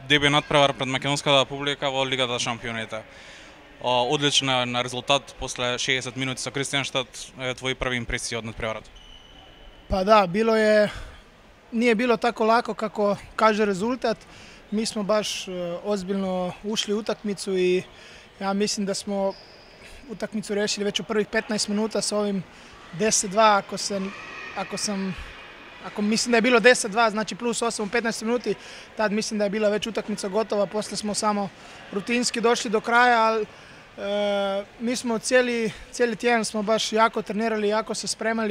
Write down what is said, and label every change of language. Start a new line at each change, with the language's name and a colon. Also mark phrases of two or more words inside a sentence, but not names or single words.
Macedonian: деби надпревар пред македонската публика во Лигата шампионите. Одличен резултат после 60 минути со Кристијанштад. Твои први импресии од надпреварот?
Croatian: Pa da, nije bilo tako lako kako kaže rezultat. Mi smo baš ozbiljno ušli u utakmicu i ja mislim da smo utakmicu rešili već u prvih 15 minuta sa ovim 10-2, ako mislim da je bilo 10-2, znači plus 8 u 15 minuti, tad mislim da je bila već utakmica gotova, posle smo samo rutinski došli do kraja, ali mi smo cijeli tjedan smo baš jako trenirali, jako se spremali.